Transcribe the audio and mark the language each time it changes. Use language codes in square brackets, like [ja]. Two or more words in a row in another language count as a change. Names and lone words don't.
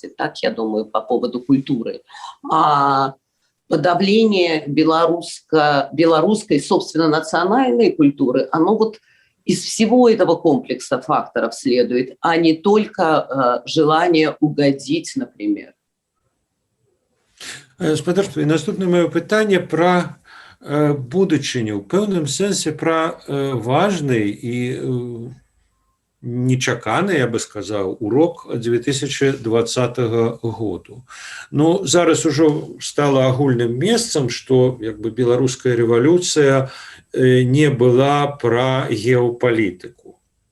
[ru] Так, я думаю, по поводу культуры. Подавление белорусской, собственно, национальной культуры, оно вот из всего этого комплекса факторов следует, а не только желание угодить, например. [be] Спадарства, і наступне моє питання про будучыню, в пэўным сэнсе про важный і нечаканы, я бы сказаў, урок 2020 году. Ну, зараз ужо стала агульным месцам, што як бы беларуская рэвалюцыя не была пра геапалітыку.